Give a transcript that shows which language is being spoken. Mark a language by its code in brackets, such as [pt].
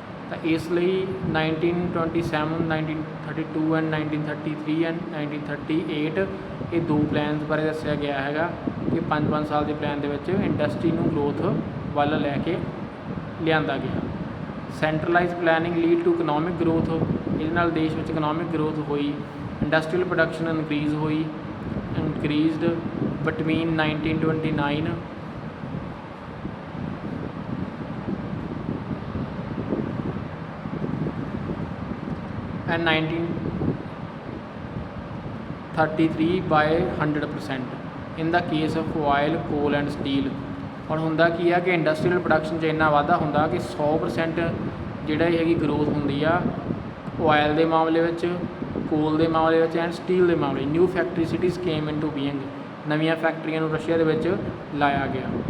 [pa] ਤਾਂ ਇਸ ਲਈ 1927, 1932 ਐਂਡ 1933 ਐਂਡ 1938 ਇਹ ਦੋ ਪਲਾਨਸ ਬਾਰੇ ਦੱਸਿਆ ਗਿਆ ਹੈਗਾ ਕਿ 5-5 ਸਾਲ ਦੇ ਪਲਾਨ ਦੇ ਵਿੱਚ ਇੰਡਸਟਰੀ ਨੂੰ ਗਰੋਥ ਵੱਲ ਲੈ ਕੇ ਲਿਆਂਦਾ ਗਿਆ। [en] centralise planning lead to economic growth, [pa] ਇਹਦੇ ਨਾਲ ਦੇਸ਼ ਵਿੱਚ ਇਕਨੋਮਿਕ ਗਰੋਥ ਹੋਈ। Industrial production [en] increased between 1929 and 1933 by 100% in the case of oil, coal and steel। [pa] ਹੁਣ ਹੁੰਦਾ ਕੀ ਆ ਕਿ ਇੰਡਸਟਰੀਅਲ ਪ੍ਰੋਡਕਸ਼ਨ 'ਚ ਇੰਨਾ ਵਾਧਾ ਹੁੰਦਾ ਕਿ 100% ਜਿਹੜਾ ਹੈਗੀ ਗਰੋਥ ਹੁੰਦੀ ਆ ਓਇਲ ਦੇ ਮਾਮਲੇ ਵਿੱਚ, ਕੋਲ ਦੇ ਮਾਮਲੇ ਵਿੱਚ ਐਂਡ ਸਟੀਲ ਦੇ ਮਾਮਲੇ। [en] new factory cities came into being, [pa] ਨਵੀਆਂ ਫੈਕਟਰੀਆਂ ਨੂੰ ਰਸ਼ੀਆ ਦੇ ਵਿੱਚ ਲਾਇਆ ਗਿਆ।